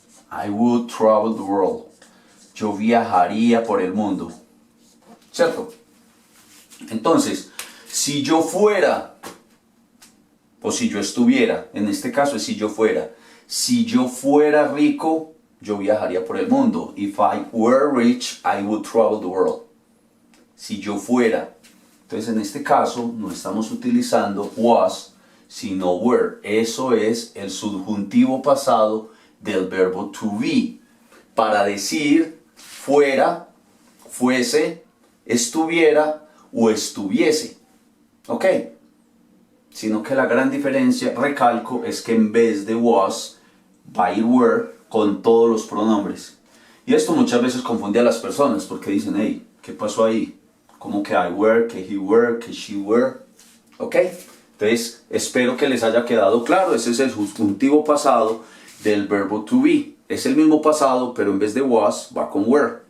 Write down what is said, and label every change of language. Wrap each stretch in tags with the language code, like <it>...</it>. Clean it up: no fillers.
<en>I would travel the world.</en> <es>Yo viajaría por el mundo, ¿cierto? Entonces, si yo fuera, o si yo estuviera, en este caso es si yo fuera rico, yo viajaría por el mundo.</es> <en>If I were rich, I would travel the world.</en> <es>Si yo fuera. Entonces en este caso no estamos utilizando was, sino were. Eso es el subjuntivo pasado del verbo to be. Para decir fuera, fuese, estuviera o estuviese. ¿Ok? Sino que la gran diferencia, recalco, es que en vez de was, va a ir were con todos los pronombres. Y esto muchas veces confunde a las personas porque dicen, hey, ¿qué pasó ahí?</es> <en>Como que I were, que he were, que she were.</en> <es>¿Ok? Entonces, espero que les haya quedado claro. Ese es el subjuntivo pasado del verbo to be. Es el mismo pasado, pero en vez de was, va con were.</es>